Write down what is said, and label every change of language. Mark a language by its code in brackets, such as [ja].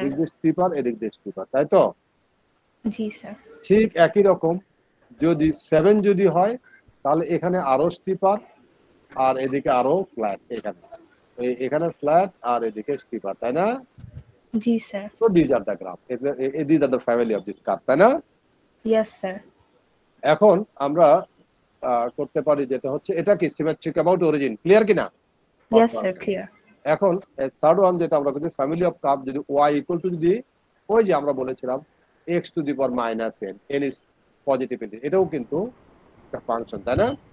[bn] এদিক দিয়ে স্টিপার, এদিক দিয়ে স্টিপার, তাই তো? জি স্যার। ঠিক একই রকম যদি 7 যদি হয় তাহলে এখানে আরো স্টিপার আর এদিকে আরো ফ্ল্যাট, এখানে ফ্ল্যাট আর এদিকে স্টিপার, তাই না? জি sir. [en] So these are the graph. These are the family of this curve, [bn] তাই না? [en] Yes, sir. [bn] এখন আমরা করতে পারি যেটা হচ্ছে এটা কি সিমেট্রিক অ্যাবাউট অরিজিন, ক্লিয়ার কিনা? [en] Yes, sir. Clear. [bn] এখন থার্ড ওয়ান যেটা আমরা করছি ফ্যামিলি অফ কার্ভ, যদি y ইকুয়াল টু যদি ওই যে আমরা বলেছিলাম x to the power -n, n is positive integer, এটাও কিন্তু একটা ফাংশন, তাই না?